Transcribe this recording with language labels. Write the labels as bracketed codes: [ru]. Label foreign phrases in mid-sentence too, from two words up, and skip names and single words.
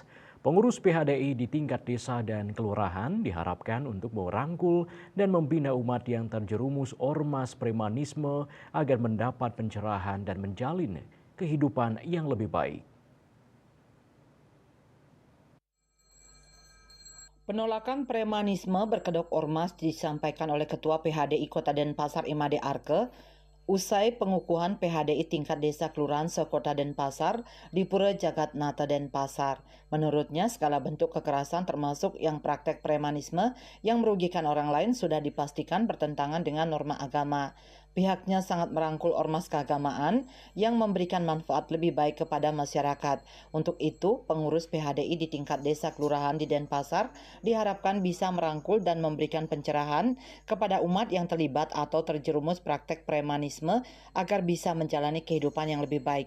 [id] Pengurus PHDI di tingkat desa dan kelurahan diharapkan untuk merangkul dan membina umat yang terjerumus ormas premanisme agar mendapat pencerahan dan menjalin kehidupan yang lebih baik. Penolakan premanisme berkedok ormas disampaikan oleh Ketua PHDI Kota Denpasar Imade Arke usai pengukuhan PHDI tingkat desa kelurahan sekota Denpasar di Pura Jagatnata Denpasar. Menurutnya, segala bentuk kekerasan termasuk yang praktek premanisme yang merugikan orang lain sudah dipastikan bertentangan dengan norma agama. Pihaknya sangat merangkul ormas keagamaan yang memberikan manfaat lebih baik kepada masyarakat. Untuk itu, pengurus PHDI di tingkat desa kelurahan di Denpasar diharapkan bisa merangkul dan memberikan pencerahan kepada umat yang terlibat atau terjerumus praktek premanisme agar bisa menjalani kehidupan yang lebih baik.